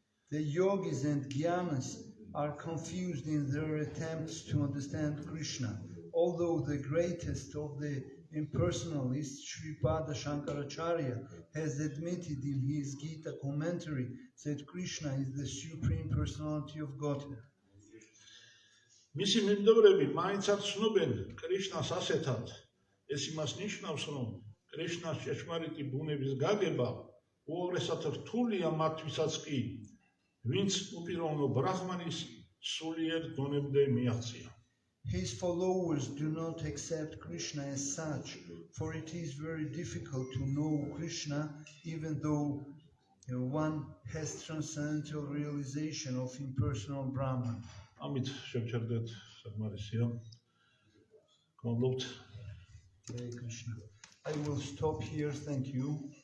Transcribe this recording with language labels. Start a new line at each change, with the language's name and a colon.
English: The yogis and Gyanas are confused in their attempts to understand Krishna, although the greatest of the impersonalists, Shripada Shankaracharya, has admitted in his Gita commentary that Krishna is the supreme personality of Godhead.
Georgian: მისი მიმდევრები მაინც არ ცნობენ კრიშნას ასეთად. ეს იმას ნიშნავს, რომ კრიშნას ჭეშმარიტი ბუნების გაგება უაღრესად რთულია მათთვისაც კი, ვინც უპიროვნო ბრაჰმანის სულიერ დონემდე მიაღწია.
English: His followers do not accept Krishna as such, for it is very difficult to know Krishna even though one has transcendental realization of impersonal Brahman.
Georgian: ამით შევჩერდეთ საკმარისია. გმადლობთ.
Sanskrit: Hare Krishna.
English: I will stop here, thank you.